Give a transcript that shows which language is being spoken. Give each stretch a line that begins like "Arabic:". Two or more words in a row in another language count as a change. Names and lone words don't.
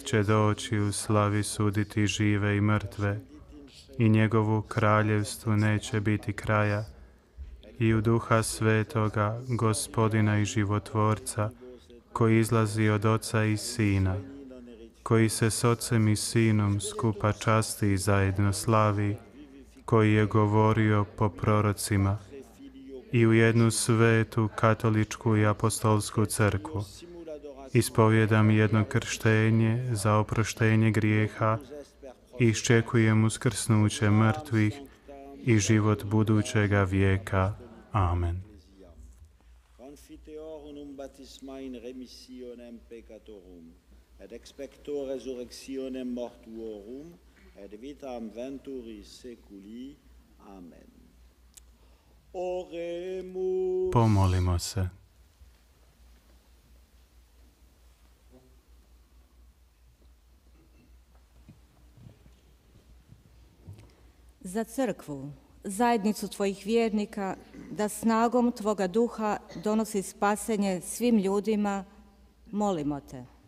Croatian: će doći u slavi suditi žive i mrtve, i njegovu kraljevstvu neće biti kraja, i u Duha Svetoga, Gospodina i Životvorca, koji izlazi od Oca i Sina, koji se s Ocem i Sinom skupa časti i zajedno slavi, koji je govorio po prorocima, i u jednu svetu, katoličku i apostolsku crkvu. Ispovjedam jedno krštenje za oproštenje grijeha i iščekujem uskrsnuće mrtvih i život budućega vijeka. Amen.
Latin: Et expecto resurrectionem mortuorum, et vitam venturis seculi. Amen. Oremus.
Croatian: Pomolimo se. Za crkvu, zajednicu tvojih vjernika, da snagom tvoga duha donosi spasenje svim ljudima, molimo te.